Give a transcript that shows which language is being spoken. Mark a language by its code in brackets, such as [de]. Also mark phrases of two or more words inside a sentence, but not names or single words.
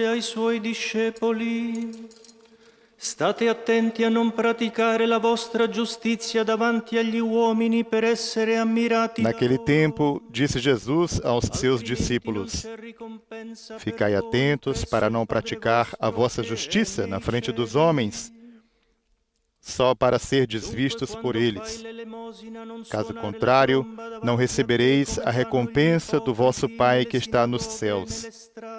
[it] ai suoi discepoli: State attenti a non praticare la vostra giustizia davanti agli uomini per essere ammirati da [pt] Naquele [it] loro. [pt] tempo, disse Jesus aos seus discípulos: Ficai atentos para não praticar a vossa justiça na frente dos homens, só para serdes vistos por eles. Caso contrário, não recebereis a recompensa do vosso Pai que está nos céus.